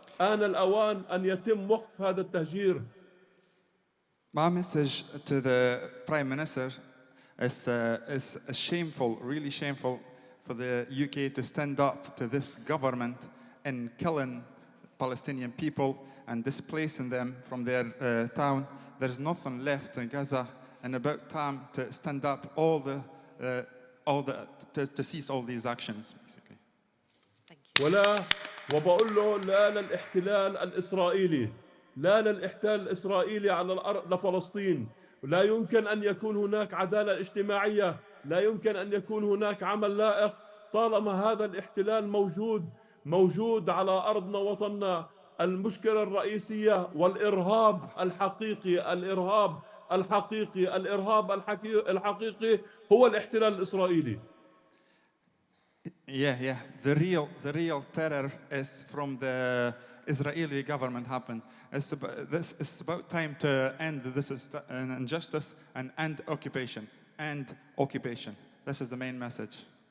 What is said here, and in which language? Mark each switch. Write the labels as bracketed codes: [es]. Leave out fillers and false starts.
[ar] آن الأوان أن يتم وقف هذا التهجير. [en] My message to the Prime Minister is shameful, really shameful for the UK to stand up to this government in killing Palestinian people and displacing them from their town. There's nothing left in Gaza, and about time to stand up to cease all these actions, basically. Thank you. [ar] وبقول له لا للاحتلال الإسرائيلي، لا للاحتلال الإسرائيلي على الأرض لفلسطين. لا يمكن أن يكون هناك عدالة اجتماعية، لا يمكن أن يكون هناك عمل لائق طالما هذا الاحتلال موجود على أرضنا وطننا. المشكلة الرئيسية والإرهاب الحقيقي الحقيقي هو الاحتلال الإسرائيلي. [en] Yeah. The real terror is from the Israeli government happen. It's about time to end this injustice and end occupation. End occupation. This is the main message.